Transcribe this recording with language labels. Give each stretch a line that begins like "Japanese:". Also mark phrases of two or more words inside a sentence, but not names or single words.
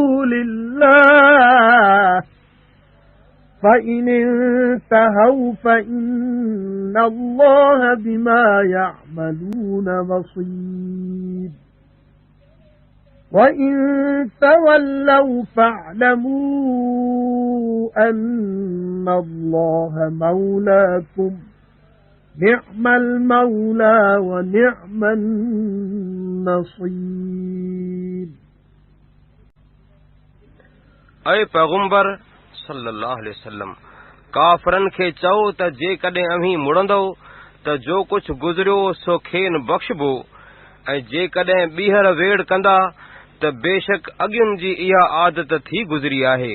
Arabic: لله فإن انتهوا فإن الله بما يعملون بصير وإن تولوا فاعلموا أن الله مولاكم نعم المولى ونعم النصير
Sindhi: ऐं पैगंबर
Arabic: صلى الله عليه وسلم
Sindhi: काफ़रनि खे चओ त जेकॾहिं अव्हीं मुड़ंदो त जो कुझु गुज़रियो सो खेनि बख़्शबो, ऐं जेकॾहिं ॿीहर वेड़ कंदा त बेशक अॻियुनि जी इहा आदत थी गुज़री आहे।